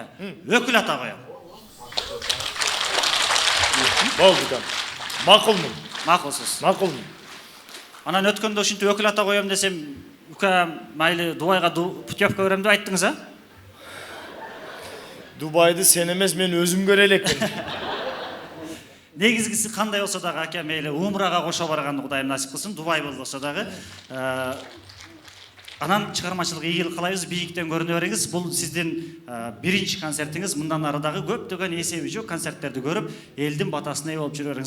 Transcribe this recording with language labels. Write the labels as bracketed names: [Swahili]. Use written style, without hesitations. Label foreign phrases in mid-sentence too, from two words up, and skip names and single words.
[Kyrgyz] Өкүл ата коем. Болду укам. Макулмун. Макулсуз. Макулмун. Анан өткөндө ушинтип өкүл ата коем десем, ука майлы дубайга путевка берем деп айттыңыз, а? Дубайды сен емес мен өзім көре элекмин. негизгиси кандай болсо дагы аке мейли умрага кошо барганды Кудайым насип кылсын, Дубай болбосо дагы. Анан чыгармачылык ийгилик каалайбыз, бийиктен көрүнө бериңиз. Бул сиздин биринчи концертиңиз. Мындан ары дагы көптөгөн эсеби жок концерттерди көрүп, элдин батасына ээ болуп жүрө бериңиз.